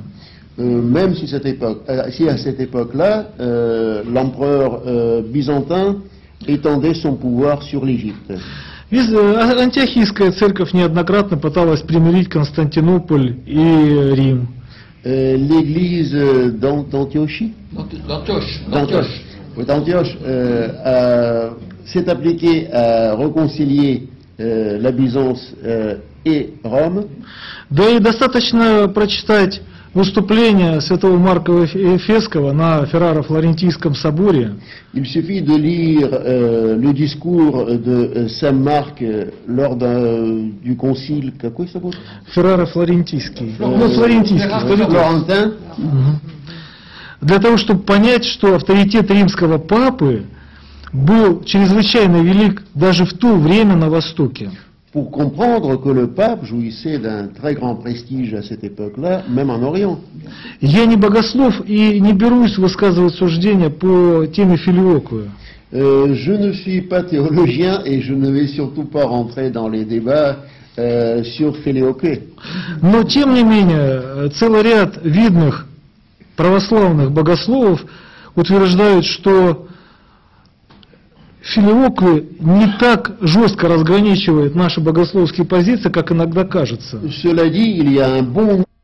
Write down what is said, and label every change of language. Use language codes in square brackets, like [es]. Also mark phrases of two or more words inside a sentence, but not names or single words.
[fr] Même si à cette époque-là, l'empereur byzantin étendait son pouvoir sur l'Égypte. [ru] Антиохийская церковь неоднократно пыталась примирить Константинополь и Рим. [fr] L'église d'Antioche s'est appliquée à réconcilier la Byzance et Rome. [ru] Да и достаточно прочитать выступление святого Марка Эфесского на Ферраро-Флорентийском соборе. [fr] Il suffit de lire le discours de Saint Marc lors du concile, [ru] какой собор? Ферраро-Флорентийский. Флорентийский. Флорентин. Для того, чтобы понять, что авторитет римского папы был чрезвычайно велик даже в то время на Востоке. [fr] pour comprendre que le pape jouissait d'un très grand prestige à cette époque-là, même en Orient. [ru] Я не богослов и не берусь высказывать суждения по теме филиоквия. [fr] Je ne suis pas théologien et je ne vais surtout pas rentrer dans les débats sur Filioque. [ru] Но тем не менее, целый ряд видных православных богословов утверждают, что Филиоквий не так жестко разграничивает наши богословские позиции, как иногда кажется. [fr] Cela dit, il y a un bon